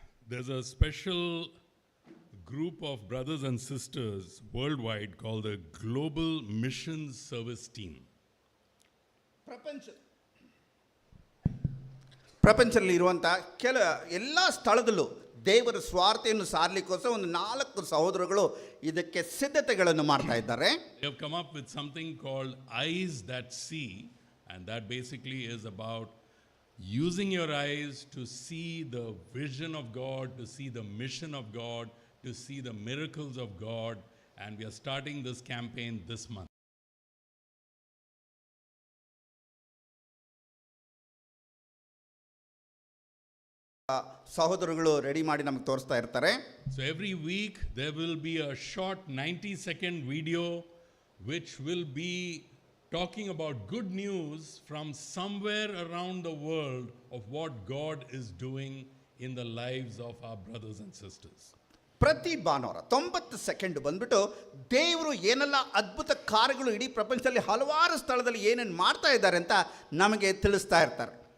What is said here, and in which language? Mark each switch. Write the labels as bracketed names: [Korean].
[English] There's a special group of brothers and sisters worldwide called the Global Missions Service Team. [Kannada] ಪ್ರಪಂಚದಲ್ಲಿ ಇರುವಂಥ ಎಲ್ಲ ಸ್ಥಳದಲ್ಲೂ ದೇವರ ಸ್ವಾರ್ಥೆಯನ್ನು ಸಾರಲಿಕ್ಕೋಸ್ಕರ ಒಂದು 4 ಸಹೋದರಗಳು ಇದಕ್ಕೆ ಸಿದ್ಧತೆಗಳನ್ನು ಮಾಡ್ತಾ ಇದ್ದಾರೆ. [English] They have come up with something called Eyes That See, and that basically is about using your eyes to see the vision of God, to see the mission of God, to see the miracles of God, and we are starting this campaign this month. [Kannada] ಸಹೋದರಗಳು ready ಮಾಡಿ ನಮಗೆ ತೋರಿಸ್ತಾ ಇರ್ತಾರೆ. [English] So every week there will be a short 90-second video which will be talking about good news from somewhere around the world of what God is doing in the lives of our brothers and sisters. [Kannada] ಪ್ರತಿ ಭಾನುವಾರ 90 second ಬಂದ್ಬಿಟ್ಟು ದೇವರು ಏನೆಲ್ಲ ಅದ್ಭುತ ಕಾರ್ಯಗಳು ಇಡೀ ಪ್ರಪಂಚದಲ್ಲಿ ಹಲವಾರು ಸ್ಥಳದಲ್ಲಿ ಏನೇನು ಮಾಡ್ತಾ ಇದ್ದಾರೆ ಅಂತ ನಮಗೆ ತಿಳಿಸ್ತಾ ಇರ್ತಾರೆ.